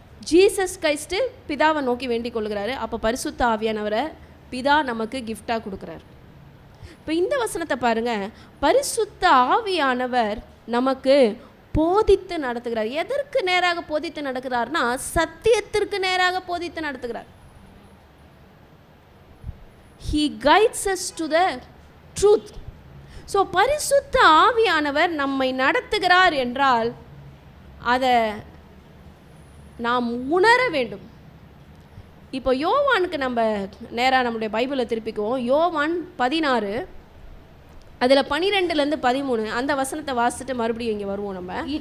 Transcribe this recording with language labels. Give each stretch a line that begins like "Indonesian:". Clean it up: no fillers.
Tamil: Jesus Christ பிதாவை நோக்கி வேண்டிக் கொள்கிறாரு. அப்போ பரிசுத்த ஆவியானவரை பிதா நமக்கு கிஃப்டாக கொடுக்குறார். இப்போ இந்த வசனத்தை பாருங்க. பரிசுத்த ஆவியானவர் நமக்கு போதித்து நடத்துகிறார். எதற்கு நேராக போதித்து நடக்கிறார்னா, சத்தியத்திற்கு நேராக போதித்து நடத்துகிறார்.
English: He guides us to the truth.
Tamil: So பரிசுத்த ஆவியானவர் நம்மை நடத்துகிறார் என்றால் அதை நாம் உணர வேண்டும். இப்போ யோவானுக்கு நம்ம நேராக நம்முடைய பைபிளை திருப்பிக்குவோம். யோவான் 16 அதில் 12லேருந்து 13 அந்த வசனத்தை வாசிச்சுட்டு மறுபடியும் இங்கே வருவோம் நம்ம.